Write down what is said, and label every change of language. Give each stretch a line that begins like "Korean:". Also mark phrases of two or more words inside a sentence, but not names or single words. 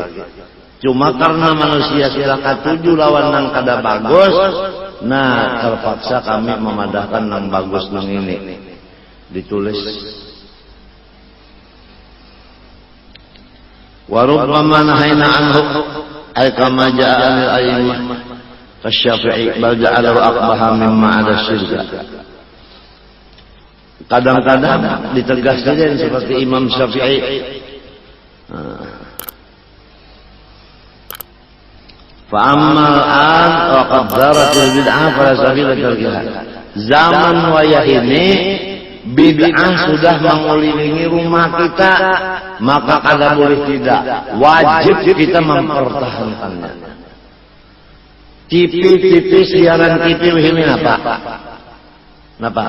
Banjar: Cuma karena manusia sila katuju lawan nang kada bagus, nah terpaksa kami memadahkan nang bagus nang ini. Ditulis.
Arabic: وربما نهينا عنه أي كما جاء للأئمة كالشافعي بل جعله أقبح مما عدا الشرك.
Banjar: Kadang-kadang ditegaskan seperti Imam Syafi'i.
Arabic: فأما الآن وقد زارت البدعة فلا سبيل تركها.
Banjar: Zaman wayah ini bid'ah sudah mengelilingi rumah kita, maka kada boleh tidak, wajib kita mempertahankannya. TV siaran TV ini apa? Napa?